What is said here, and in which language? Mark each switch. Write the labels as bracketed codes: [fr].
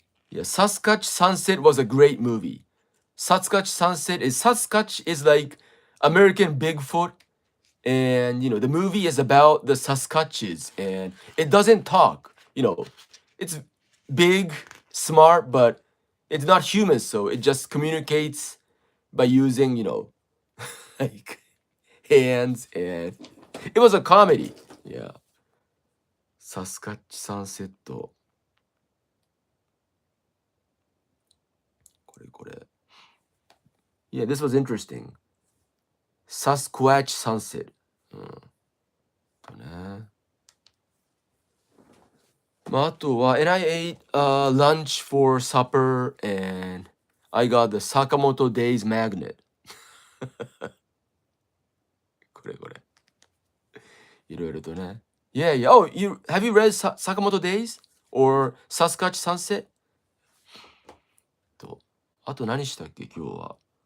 [en] Yeah, Sasquatch Sunset was a great movie. Sasquatch is like American Bigfoot, and the movie is about the Sasquatches, and it doesn't talk. It's big, smart, but it's not human, so it just communicates by using like hands, and it was a comedy. Yeah. サスカッチサンセット。 [ja] これ。 [en] Yeah, this was interesting. Sasquatch sunset. [ja] ね。 [en] あとは、and I ate lunch for supper, and I got the Sakamoto Days magnet. [ja] これ。いろいろとね。 [en] Yeah, yeah. Oh, have you read Sakamoto Days or Sasquatch Sunset? [ja] と、あと何したっけ今日は。